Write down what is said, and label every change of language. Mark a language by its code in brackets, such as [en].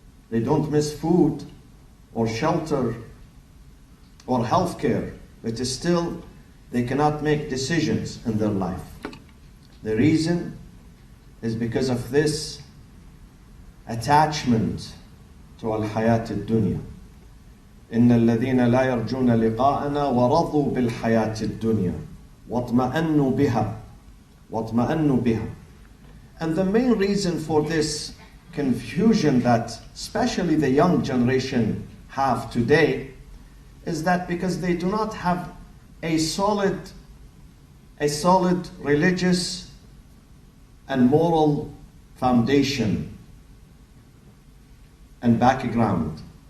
[en] They don't miss food or shelter or health care, but still they cannot make decisions in their life. The reason is because of this attachment to [ar] al-hayat al-dunya. إن الذين لا يرجون لقاءنا ورضوا بالحياة الدنيا واطمأنوا بها. [en] And the main reason for this confusion that especially the young generation have today is that because they do not have a solid religious and moral foundation and background.